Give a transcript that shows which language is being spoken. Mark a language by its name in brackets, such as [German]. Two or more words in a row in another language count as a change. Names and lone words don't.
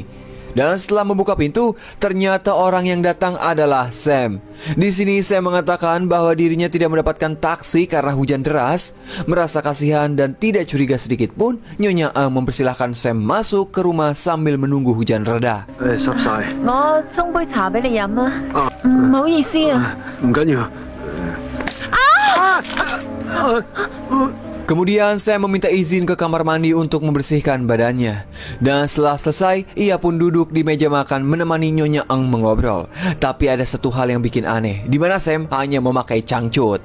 [Indonesian] Dan setelah membuka pintu, ternyata orang yang datang adalah Sam. Di sini Sam mengatakan bahwa dirinya tidak mendapatkan taksi karena hujan deras. Merasa kasihan dan tidak curiga sedikit pun, Nyonya Eng mempersilahkan Sam masuk ke rumah sambil menunggu hujan reda. [Cantonese] 濕晒。我沖杯茶俾你飲啊。唔好意思啊。唔緊要。 [Indonesian] Kemudian Sam meminta izin ke kamar mandi untuk membersihkan badannya. Dan setelah selesai, ia pun duduk di meja makan menemani Nyonya Eng mengobrol. Tapi ada satu hal yang bikin aneh, di mana Sam hanya memakai cangcut.